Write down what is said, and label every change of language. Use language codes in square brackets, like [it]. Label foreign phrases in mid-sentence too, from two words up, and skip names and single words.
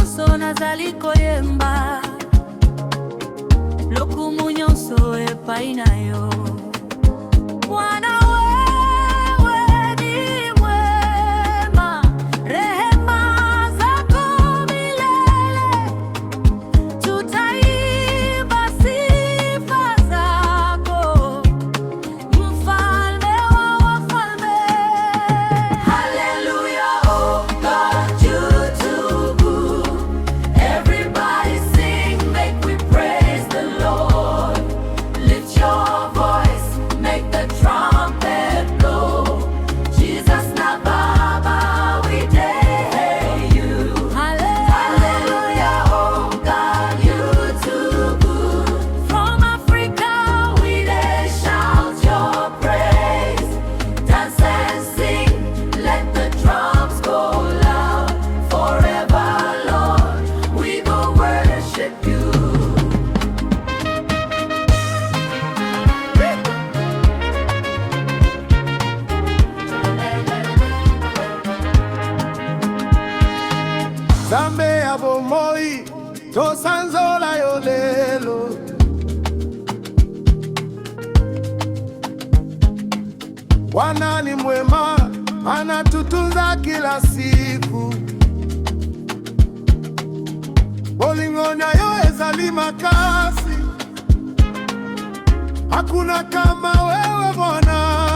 [ln] nazali koyemba lokumu nyonso epai na yo. [sw] Bwana wewe ni mwema, rehema zako milele, tutaimba sifa zako, mfalme wa wafalme. [pcm] Hallelujah, oh God, you too good. Everybody sing, make we praise the Lord. Lift your voice, make the trumpet blow. Jesus [sw] na Baba, [pcm] we dare you. Hallelujah, oh God, you too good. From Africa we dare shout your praise. Dance and sing, let the drums go loud. Forever, Lord, we go worship you. [ln] Nzambe ya bomoi, tosanzola yo lelo. [sw] Bwana ni mwema, anatutunza kila siku. [ln] Bolingo na yo ezali makasi, [sw] hakuna kama wewe Bwana.